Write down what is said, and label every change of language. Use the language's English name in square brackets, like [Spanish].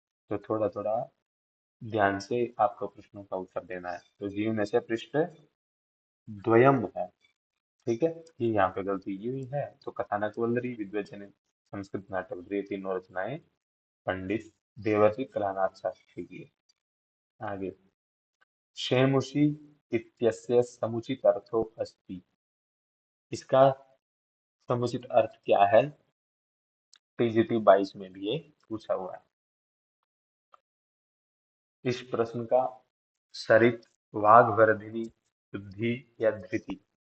[Hindi] तो थोड़ा थोड़ा ध्यान से आपको प्रश्नों का उत्तर देना है। तो जीवनस्य पृष्ठ द्वयम है, ठीक है, ये यहाँ पे गलती की हुई है। तो कथानक वल्लरी, विद्वचन, संस्कृत नाटक, ये तीनों रचनाएं पंडित देवर्षि कलानाथ शास्त्री की है। [Sanskrit] आगे, शेमुषी इत्यस्य समुचित अर्थो अस्ति। [Hindi] इसका समुचित अर्थ क्या है? टीजीटी 22 में भी ये पूछा हुआ है। इस प्रश्न का सरित, वाग्वर्धिनी, शुद्धि या धृति?